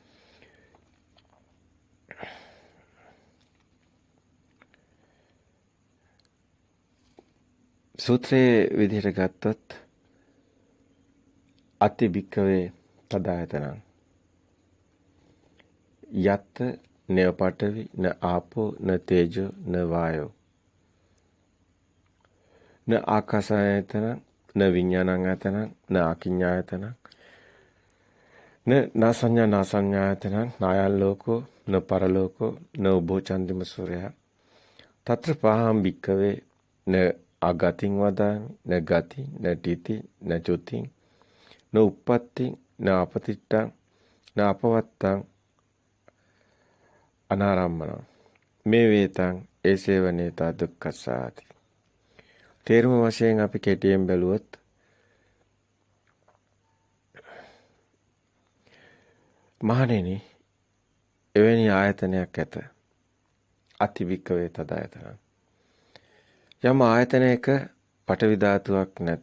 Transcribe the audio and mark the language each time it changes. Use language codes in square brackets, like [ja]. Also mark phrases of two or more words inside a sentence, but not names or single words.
[si] සූත්‍රයේ විදිහට ගත්තොත් [pi] අති භික්කවේ තදායතනං යත් නේව පඨවි න ආපෝ න තේජෝ න වායෝ න ආකාසායතන න විඥානං ආයතනං න අකිඤ්ඤායතනං න සංඥා සංඥායතනං නායල් ලෝකෝ න පරලෝකෝ න උභෝ චන්දිම සූර්යයා තත්‍ර පහම් භික්කවේ න අගතින් වදාමි න ගති න තීති න චුති න උප්පත්ති න අපතිට්ඨං න අපවත්තං අනාරම්මන මේ වේතං ඒසේව නේතා දුක්ඛසාති. [si] තේරුම වශයෙන් අපි කෙටියෙන් බැලුවොත් මහණෙනි එවැනි ආයතනයක් ඇත. [pi] අතිවික්කවේ තදායතන. [si] යම් ආයතනයක පඨවි ධාතුවක් නැත.